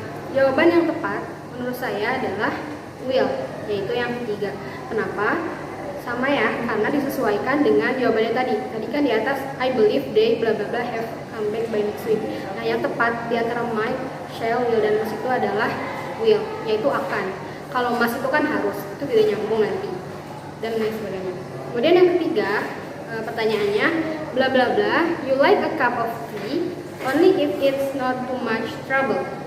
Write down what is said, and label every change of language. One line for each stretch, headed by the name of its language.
Indonesian: Jawaban yang tepat menurut saya adalah will, yaitu yang ketiga. Kenapa? Sama ya, karena disesuaikan dengan jawabannya tadi. Tadi kan di atas
English: I believe they bla bla bla have come back by next week.
Indonesian: Nah, yang tepat di antara might, shall, will, dan must itu adalah will, yaitu akan. Kalau must itu kan harus, itu tidak nyambung nanti, dan lain sebagainya. Kemudian yang ketiga, pertanyaannya,
English: bla bla bla, you like a cup of tea only if it's not too much trouble.